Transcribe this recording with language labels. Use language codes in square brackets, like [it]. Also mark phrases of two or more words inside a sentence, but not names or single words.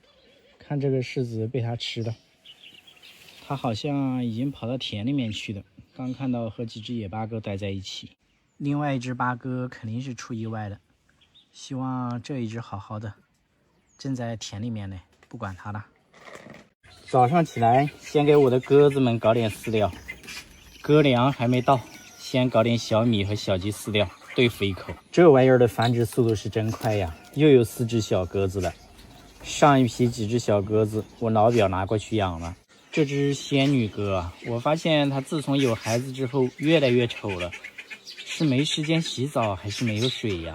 [zh] 看這個柿子被它吃了，它好像已經跑到田裡面去了。剛看到和幾隻野八哥待在一起，另外一隻八哥肯定是出意外了。希望這一隻好好的，正在田裡面呢，不管它了。早上起來，先給我的鴿子們搞點飼料。鴿糧還沒到，先搞點小米和小雞飼料對付一口。這玩意兒的繁殖速度是真快呀，又有4隻小鴿子了。上一批幾隻小鴿子，我老表拿過去養了。這隻仙女鴿啊，我發現它自從有孩子之後越來越醜了，是沒時間洗澡還是沒有水呀？